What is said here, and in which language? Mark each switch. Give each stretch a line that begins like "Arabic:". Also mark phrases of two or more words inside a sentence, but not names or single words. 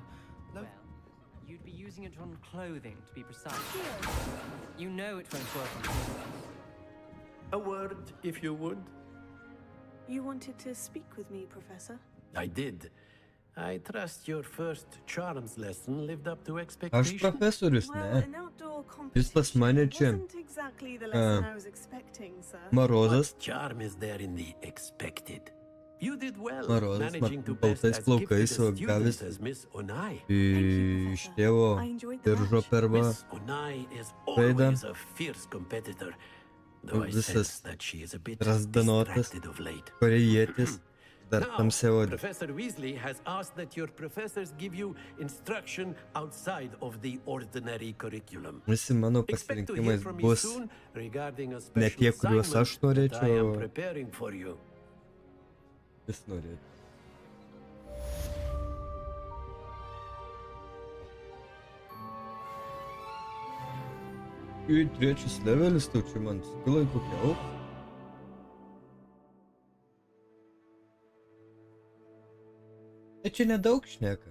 English: Well, you'd be using it on clothing, to be precise. You know it won't work on humans. A word, if you would. You wanted to speak with me, Professor? I did. I trust your first charms lesson lived up to expectations.
Lithuanian: Aš profesorius, ne? Jis pas mane čia.
English: Exactly the lesson I was expecting, sir. Marozas. What charm is there in the expected? You did well, Marozas, managing to
Lithuanian: baltais
English: best as gifted a
Lithuanian: plaukais, o
English: student
Lithuanian: gavęs
English: as Miss Onai.
Lithuanian: iš tėvo diržo per
English: Miss Onai is
Lithuanian: veidą.
English: always a fierce competitor, though I sense
Lithuanian: Visas
English: that she is a bit
Lithuanian: razdanotas,
English: distracted of late.
Lithuanian: korėjietis, dar
English: Now,
Lithuanian: tamsiaodis.
English: Professor Weasley has asked that your professors give you instruction outside of the ordinary curriculum.
Lithuanian: Visi mano
English: Expect to hear
Lithuanian: pasirinkimai
English: from me
Lithuanian: bus
English: soon regarding a
Lithuanian: ne
English: special
Lithuanian: tie, kuriuos aš
English: assignment that I am
Lithuanian: norėčiau,
English: preparing for you.
Lithuanian: jis norėtų. Trečias levelis, tau čia man skilai kokia aukšta. Čia nedaug šneka.